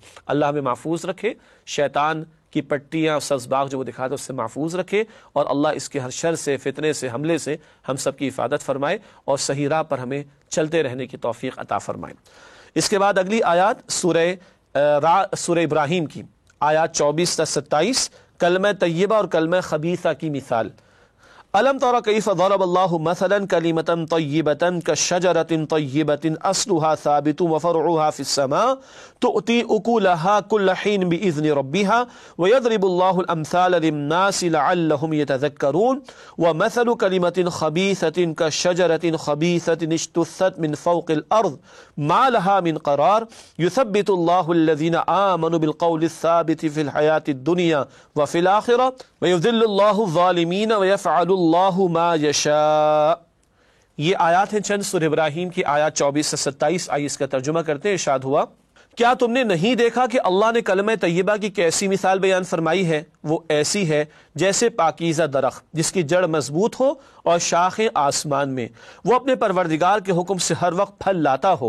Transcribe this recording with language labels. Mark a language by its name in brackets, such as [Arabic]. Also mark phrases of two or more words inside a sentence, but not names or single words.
[Urdu] اللہ ہمیں محفوظ رکھے، شیطان کی پٹیاں سزباغ جو وہ دکھاتا ہے اس سے محفوظ رکھے، اور اللہ اس کے ہر شر سے، فتنے سے، حملے سے ہم سب کی حفاظت فرمائے اور صحیح راہ پر ہمیں چلتے رہنے کی توفیق عطا فرمائے۔ اس کے بعد اگلی آیات سورہ ابراہیم کی آیات 24 تا 27، کلمہ طیبہ اور کلمہ خبیثہ کی مثال۔ [Arabic] ألم تر كيف ضرب الله مثلا كلمة طيبة كشجرة طيبة أصلها ثابت وفرعها في السماء تؤتي أكلها كل حين بإذن ربها ويضرب الله الأمثال للناس لعلهم يتذكرون ومثل كلمة خبيثة كشجرة خبيثة اجتثت من فوق الأرض ما لها من قرار يثبت الله الذين آمنوا بالقول الثابت في الحياة الدنيا وفي الآخرة ويضل الله ظالمين ويفعل الله ما يشاء. [Urdu] یہ آیت ہیں چند سورہ ابراہیم کی آیت 24 سے 27. آئیے اس کا ترجمہ کرتے ہیں۔ ارشاد ہوا، کیا تم نے نہیں دیکھا کہ اللہ نے کلمے طیبہ کی کیسی مثال بیان فرمائی ہے? وہ ایسی ہے جیسے پاکیزہ درخت جس کی جڑ مضبوط ہو اور شاخیں آسمان میں، وہ اپنے پروردگار کے حکم سے ہر وقت پھل لاتا ہو.